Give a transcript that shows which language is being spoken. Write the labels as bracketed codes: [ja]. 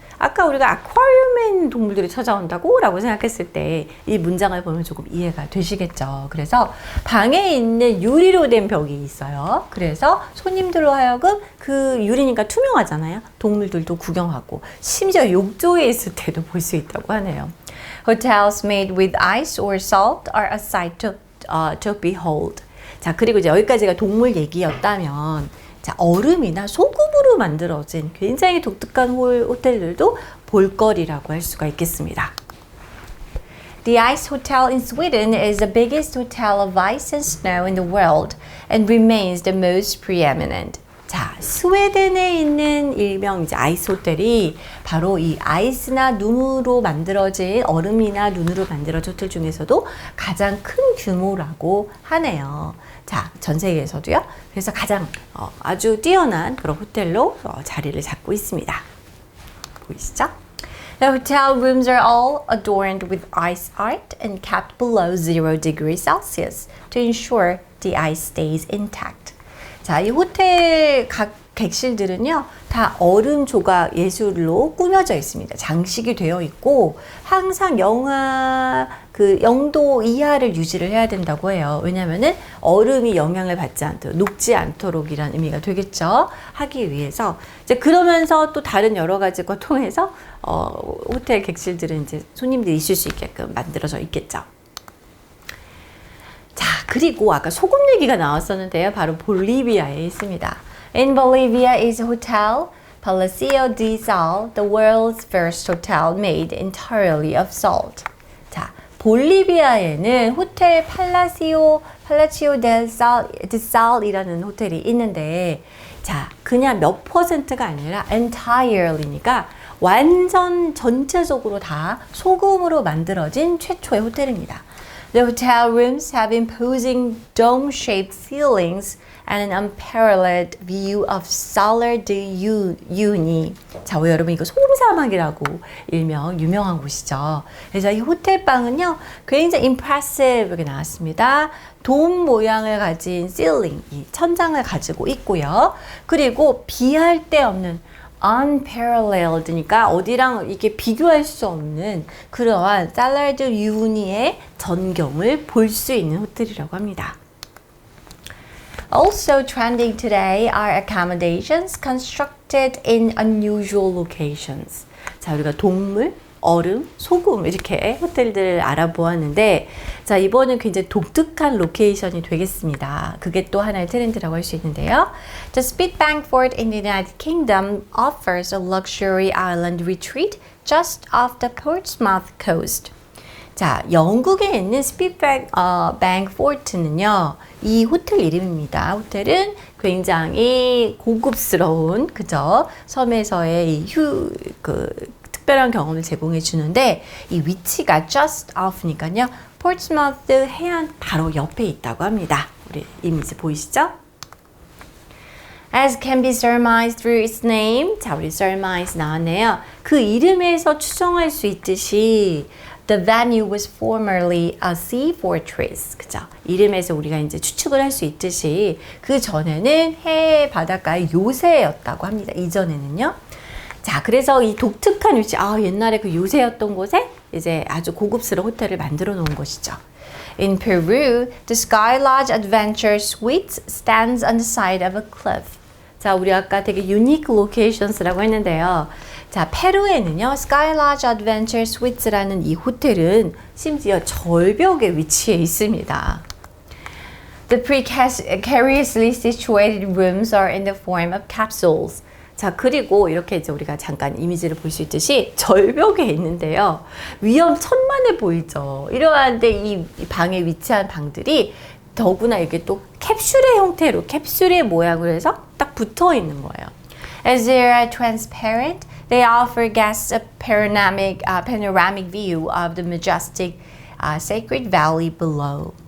[ko] 아까 우리가 아쿠아리움에 있는 동물들이 찾아온다고? 라고 생각했을 때 이 문장을 보면 조금 이해가 되시겠죠. 그래서 방에 있는 유리로 된 벽이 있어요. 그래서 손님들로 하여금 그 유리니까 투명하잖아요. 동물들도 구경하고 심지어 욕조에 있을 때도 볼 수 있다고 하네요. [en] Hotels made with ice or salt are a sight to behold. [ko] 자, 그리고 이제 여기까지가 동물 얘기였다면, 자, 얼음이나 소금으로 만들어진 굉장히 독특한 호텔들도 볼거리라고 할 수가 있겠습니다. [en] The ice hotel in Sweden is the biggest hotel of ice and snow in the world and remains the most preeminent. [ko] 자, 스웨덴에 있는 일명 이제 아이스 호텔이 바로 이 아이스나 눈으로 만들어진 얼음이나 눈으로 만들어진 호텔 중에서도 가장 큰 규모라고 하네요. 자, 전 세계에서도요. 그래서 가장 아주 뛰어난 그런 호텔로 자리를 잡고 있습니다. 보이시죠? [en] The hotel rooms are all adorned with ice art and kept below 0 degrees Celsius to ensure the ice stays intact. [ko] 자, 이 호텔 각 객실들은요, 다 얼음 조각 예술로 꾸며져 있습니다. 장식이 되어 있고, 항상 영하 그 0도 이하를 유지를 해야 된다고 해요. 왜냐면은 얼음이 영향을 받지 않도록, 녹지 않도록이라는 의미가 되겠죠. 하기 위해서. 이제 그러면서 또 다른 여러 가지 걸 통해서, 호텔 객실들은 이제 손님들이 있을 수 있게끔 만들어져 있겠죠. 자, 그리고 아까 소금 얘기가 나왔었는데요. 바로 볼리비아에 있습니다. [en] In Bolivia is a hotel, Palacio de Sal, the world's first hotel made entirely of salt. [ko] 자, 볼리비아에는 호텔 팔라시오 델 살이라는 호텔이 있는데, 자, 그냥 몇 %가 아니라 entirely니까 완전 전체적으로 다 소금으로 만들어진 최초의 호텔입니다. [en] The hotel rooms have imposing dome-shaped ceilings and an unparalleled view of Salar de Uyuni. [ko] 자, 여러분 이거 소금 사막이라고 일명 유명한 곳이죠. 그래서 이 호텔 방은요 굉장히 impressive하게 나왔습니다. 돔 모양을 가진 ceiling, 이 천장을 가지고 있고요. 그리고 비할 데 없는 unparalleled니까 어디랑 이게 비교할 수 없는 그러한 살라드 유니의 전경을 볼 수 있는 호텔이라고 합니다. [en] Also trending today are accommodations constructed in unusual locations. [ko] 자, 우리가 동물, 얼음, 소금 이렇게 호텔들을 알아보았는데, 자, 이번은 굉장히 독특한 로케이션이 되겠습니다. 그게 또 하나의 트렌드라고 할 수 있는데요. [en] The Spitbank Fort in the United Kingdom offers a luxury island retreat just off the Portsmouth coast. [ko] 자, 영국에 있는 스핏뱅크 포트는요, 이 호텔 이름입니다. 호텔은 굉장히 고급스러운, 그죠? 섬에서의 특별한 경험을 제공해 주는데, 이 위치가 just off니까요, 포츠마우스 해안 바로 옆에 있다고 합니다. 우리 이미지 보이시죠? [en] As can be surmised through its name. [ko] 자, 우리 surmise 나왔네요. 그 이름에서 추정할 수 있듯이 [en] The venue was formerly a sea fortress. [ko] 그죠? 이름에서 우리가 이제 추측을 할 수 있듯이 그 전에는 해 바닷가의 요새였다고 합니다. 이전에는요. 자, 그래서 이 독특한 위치, 옛날에 그 요새였던 곳에 이제 아주 고급스러운 호텔을 만들어 놓은 것이죠. [en] In Peru, the Sky Lodge Adventure Suites stands on the side of a cliff. [ko] 자, 우리 아까 되게 유니크 로케이션스라고 했는데요. 자, 페루에는요, Sky Lodge Adventure Suites라는 이 호텔은 심지어 절벽에 위치해 있습니다. [en] The precariously situated rooms are in the form of capsules. [ko] 자, 그리고 이렇게 이제 우리가 잠깐 이미지를 볼 수 있듯이 절벽에 있는데요. 위험천만해 보이죠. 이러한데 이 방에 위치한 방들이 더구나 이게 또 캡슐의 형태로, 캡슐의 모양으로 해서 딱 붙어 있는 거예요. [en] As they are transparent, they offer guests a panoramic view of the majestic Sacred Valley below.